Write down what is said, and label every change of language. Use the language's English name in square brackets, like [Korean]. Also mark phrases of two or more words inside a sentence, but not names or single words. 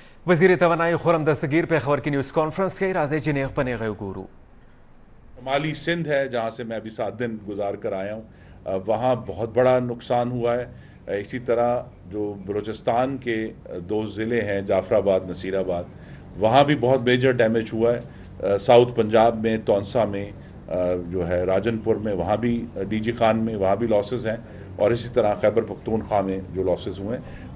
[Pashto] وزیر توانائی خرم دستگیر پېښور کی [English] news conference [Pashto] کے راځي چې نیغ پنیغ ګورو. [Urdu] شمالی سندھ ہے جہاں سے میں ابھی 7 دن گزار کر آیا ہوں، وہاں بہت بڑا نقصان ہوا ہے. اسی طرح جو بلوچستان کے 2 ضلع ہیں جعفر آباد نصیر آباد، وہاں بھی بہت [English] major damage [Urdu] ہوا ہے. ساؤتھ پنجاب میں تونسا میں جو ہے راجن پور میں، وہاں بھی ڈی جی خان میں وہاں بھی لاسز ہیں، اور اسی طرح خیبر پختونخوا میں جو لاسز ہوئے ہیں.